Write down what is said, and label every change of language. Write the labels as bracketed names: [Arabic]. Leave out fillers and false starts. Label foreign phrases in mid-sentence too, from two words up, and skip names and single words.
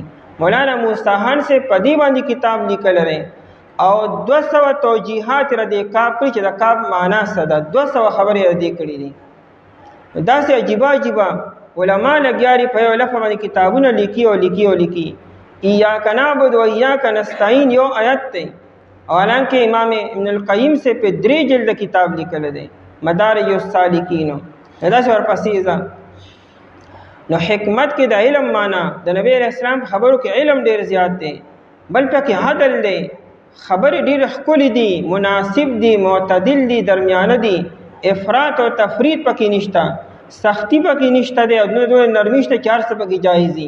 [Pashto] مولانا موسی خان سے په دې باندې کتاب لیکل لري او 200 توجیهات را دې کاف کړي چې د کاف معنی څه ده، 200 خبرې را دې کړي دي. داسې عجیب علما لګیاري په یو لفظ باندې کتابونه لیکي. [Arabic] ایاک نعبد و ایاک نستعین [Pashto] یو آیت دی، حالانکہ امام ابن القیم سے پہ 3 جلد کتاب لیکل دی، مدارج السالکین. دا څور پسې نو حکمت کې د علم معنا د نبی علیہ السلام خبرو کې علم ډیر زیات دی، بل پکې عدل دی، خبرې ډیر ښکلې دي، مناسب دي، معتدل دي، درمیانه دي، افراط او تفریط پکې نشته، سختی پکې نشته دی، او نرمي شته، 400 پکې جایز دي.